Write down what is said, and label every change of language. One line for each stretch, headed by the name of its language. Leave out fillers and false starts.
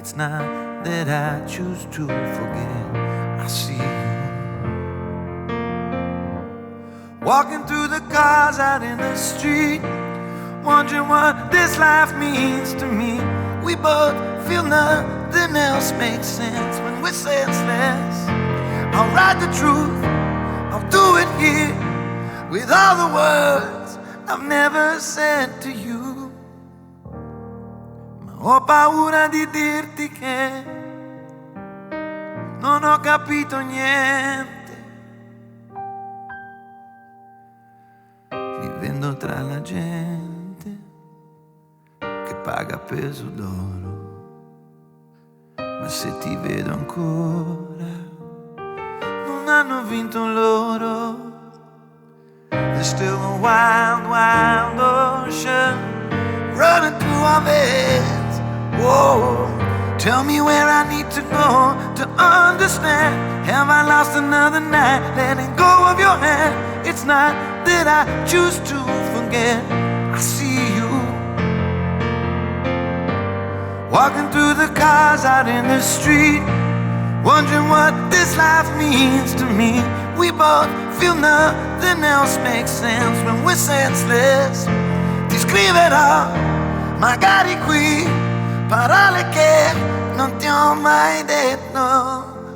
English: It's not that I choose to forget. I see you walking through the cars out in the street, wondering what this life means to me. We both feel nothing else makes sense when we're senseless. I'll write the truth, I'll do it here with all the words I've never said to you.
Italian: Ma ho paura di dirti che non ho capito niente, vivendo tra la gente che paga peso d'oro. Ma se ti vedo ancora, non hanno vinto loro.
English: There's still a wild, wild ocean running through our veins. Whoa, tell me where I need to go to understand. Have I lost another night letting go of your hand? It's not that I choose to forget. I see you walking through the cars out in the street, wondering what this life means to me. We both feel nothing else makes sense when we're senseless.
Italian: Ti scriverò, magari qui, parole che non ti ho mai detto.